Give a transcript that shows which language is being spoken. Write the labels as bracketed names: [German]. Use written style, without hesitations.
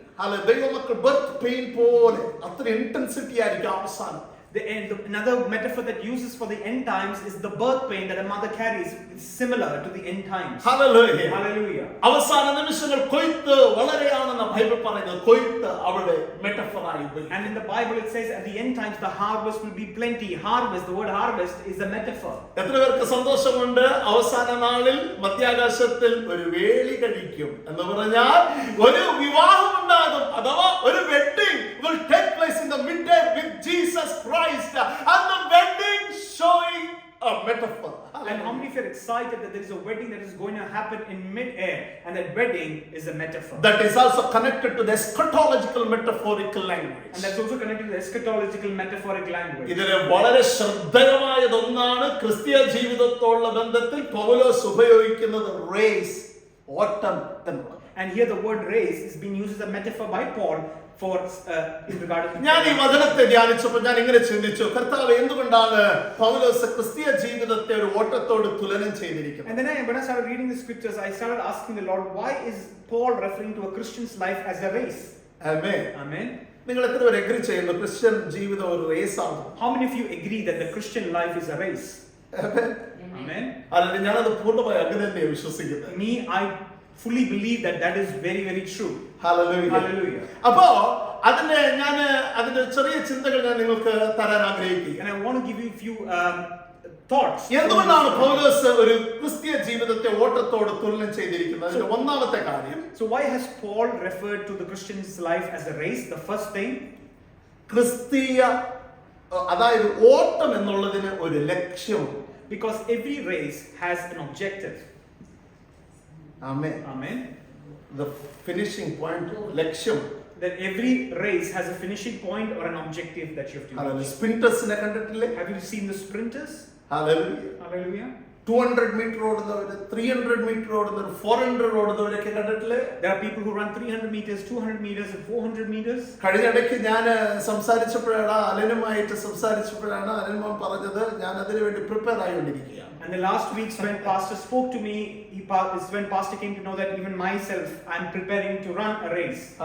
[Malayalam] അല്ലെ, ദൈവമക്കൾ birth pain പോലെ അത്ര ഇന്റൻസിറ്റി ആയിരിക്കും അവസാനം. [English] Another metaphor that uses for the end times is the birth pain that a mother carries. It's similar to the end times. [Malayalam] Hallelujah. [English] Hallelujah. [Malayalam] അവസാന നിമിഷങ്ങൾ കൊയ്ത്ത് വളരെയാണെന്ന് ബൈബിൾ പറയുന്നത്. കൊയ്ത്ത് അവിടെ മെറ്റഫറായി ഉപയോഗിക്കുന്നു. [English] And in the Bible it says at the end times the harvest will be plenty. Harvest, the word harvest is a metaphor. [Malayalam] എത്ര പേർക്ക് സന്തോഷമുണ്ട് അവസാന നാളിൽ മധ്യാകാശത്തിൽ ഒരു വേളി കഴിക്കും എന്ന് പറഞ്ഞാൽ ഒരു വിവാഹം ഉണ്ടാകും, അഥവാ ഒരു wedding [English] will take place in the midday with Jesus Christ, and the wedding showing a metaphor. And how many of you are excited that there is a wedding that is going to happen in mid-air, and that wedding is a metaphor. That is also connected to the eschatological metaphorical language. And that's also connected to the eschatological metaphoric language. [Malayalam] ഇതിലെ വളരെ ശ്രദ്ധേയമായതൊന്നാണ് ക്രിസ്തീയ ജീവിതത്തോടുള്ള ബന്ധത്തിൽ പൗലോസ് ഉപയോഗിക്കുന്നത് raise, ഓട്ടം എന്നുള്ളത്. [English] And here the word race is being used as a metaphor by Paul for in regard to. [Malayalam] ഞാൻ ഈ വചനത്തെ ധ്യാനിച്ചപ്പോൾ ഞാൻ ഇങ്ങനെ ചിന്തിച്ചു, കർത്താവ് എന്തുകൊണ്ടാണ് പൗലോസ് ക്രിസ്തീയ ജീവിതത്തെ ഒരു ഓട്ടത്തോട് തുലനം ചെയ്തിരിക്കുന്നത്? [English] And then when I started reading the scriptures, I started asking the Lord, why is Paul referring to a Christian's life as a race? [Malayalam] Amen. [English] Amen. [Malayalam] നിങ്ങൾ എത്ര പേര് എഗ്രി ചെയ്യുന്നു ക്രിസ്ത്യൻ ജീവിതം ഒരു റേസ് ആണ്? [English] How many of you agree that the Christian life is a race? [Malayalam] Amen. [English] Amen. [Malayalam] അല്ലെങ്കിൽ ഞാനത് പൂർണ്ണമായി അങ്ങനെ തന്നെയാണ് വിശ്വസിക്കുന്നത്. [English] Me, I fully believe that that is very, very true. [Malayalam] Hallelujah. [English] Hallelujah. [Malayalam] അപ്പോ അതിന്റെ ചെറിയ ചിന്തകൾ ഞാൻ നിങ്ങൾക്ക് തരാൻ ആഗ്രഹിക്കുകയാണ്. [English] And I want to give you a few thoughts. [Malayalam] എന്തുകൊണ്ടാണ് പൗലോസ് ഒരു ക്രിസ്തീയ ജീവിതത്തെ ഓട്ടത്തോട് തുലനം ചെയ്തിരിക്കുന്നത്? അതിന്റെ ഒന്നാമത്തെ കാര്യം, [English] So why has Paul referred to the Christian's life as a race? The first thing, [Malayalam] ക്രിസ്തീയ അതായത് ഓട്ടം എന്നുള്ളതിന് ഒരു ലക്ഷ്യമുണ്ട്. [English] because every race has an objective. [Malayalam] Amen. [English] Amen. The finishing point, ലക്ഷ്യം. That every race has a finishing point or an objective that you have to [Malayalam] അതായത് [English] reach. [Malayalam] സ്പ്രിന്റേഴ്സിനെ കണ്ടിട്ടില്ലേ? [English] Have you seen the sprinters? [Malayalam] Hallelujah. [English] Hallelujah. [Malayalam] 200 metre ഓടുന്നവര്, 300 metre ഓടുന്നവര്, 400 ഓടുന്നവരൊക്കെ കണ്ടിട്ടില്ലേ? [English] There are people who run 300 meters, 200 meters and 400 meters. [Malayalam] കഴിഞ്ഞിടയ്ക്ക് ഞാൻ സംസാരിച്ചപ്പോഴാണ് അലനുമായിട്ട് സംസാരിച്ചപ്പോഴാണ് അലനുമാൻ പറഞ്ഞത്, ഞാൻ അതിനു വേണ്ടി prepare ആയിക്കൊണ്ടിരിക്കുകയാണ്. [English] And the last weeks when Pastor spoke to me, is when Pastor came to know that even myself, I'm preparing to run a race.